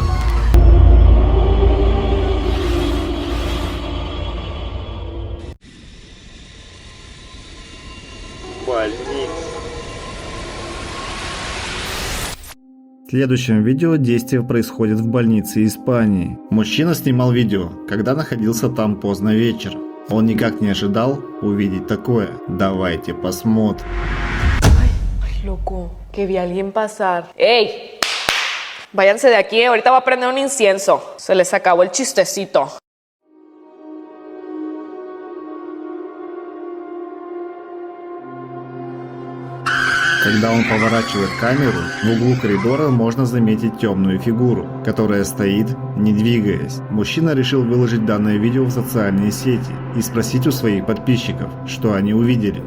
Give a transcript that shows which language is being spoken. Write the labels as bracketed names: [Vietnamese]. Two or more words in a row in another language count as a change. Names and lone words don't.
[Russian] В следующем видео действие происходит в больнице Испании. Мужчина снимал видео, когда находился там поздно вечером. Он никак не ожидал увидеть такое. Давайте посмотрим. [Spanish] Ay, loco, que vi a alguien pasar. ¡Ey! Váyanse de aquí, ahorita va a prender un incienso. Se les acabó el chistecito. [Russian] Когда он поворачивает камеру, в углу коридора можно заметить темную фигуру, которая стоит, не двигаясь. Мужчина решил выложить данное видео в социальные сети и спросить у своих подписчиков, что они увидели.